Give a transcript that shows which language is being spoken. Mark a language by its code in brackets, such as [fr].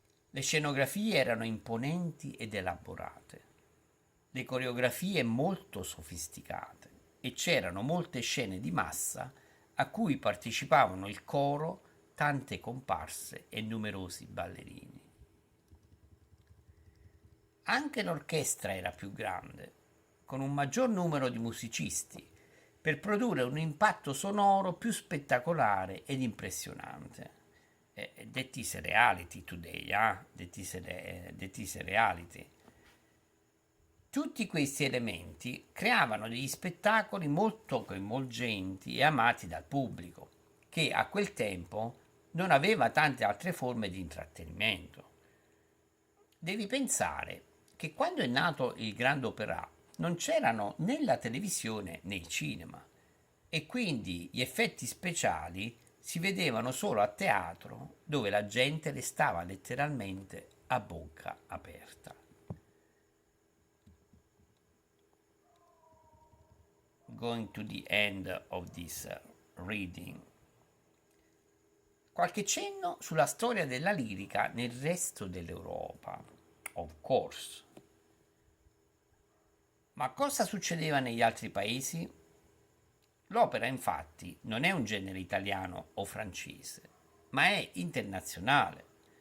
[it] Le scenografie erano imponenti ed elaborate, le coreografie molto sofisticate e c'erano molte scene di massa a cui partecipavano il coro, tante comparse e numerosi ballerini. Anche l'orchestra era più grande, con un maggior numero di musicisti, per produrre un impatto sonoro più spettacolare ed impressionante. [en] That is reality today, that is reality. [it] Tutti questi elementi creavano degli spettacoli molto coinvolgenti e amati dal pubblico, che a quel tempo non aveva tante altre forme di intrattenimento. Devi pensare che quando è nato il Grand Opéra non c'erano né la televisione né il cinema e quindi gli effetti speciali si vedevano solo a teatro, dove la gente restava letteralmente a bocca aperta. [en] Going to the end of this reading. [it] Qualche cenno sulla storia della lirica nel resto dell'Europa, [en] of course. [it] Ma cosa succedeva negli altri paesi? L'opera, infatti, non è un genere italiano o francese, ma è internazionale.